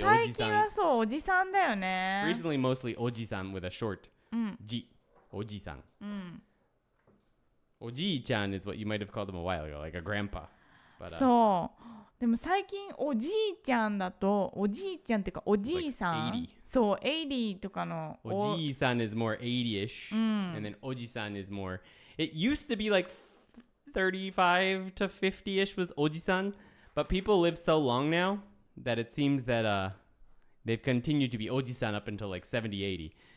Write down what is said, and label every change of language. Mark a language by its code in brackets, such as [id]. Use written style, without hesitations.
[ja] 最近はそう、おじさんだよね。 [en] Recently, mostly oji-san with a short ji. Oji-san. Oji-chan is what you might have called him a while ago, like a grandpa. But, [ja] そう。でも最近おじいちゃんだと、おじいちゃんっていうかおじいさん。 [en] Like [ja] そう、80とかの。 [en] Oji-san is more 80-ish, and then oji-san is more... It used to be like 35 to 50-ish was oji-san, but people live so long now that it seems that they've continued to be Oji-san up until like 70, 80.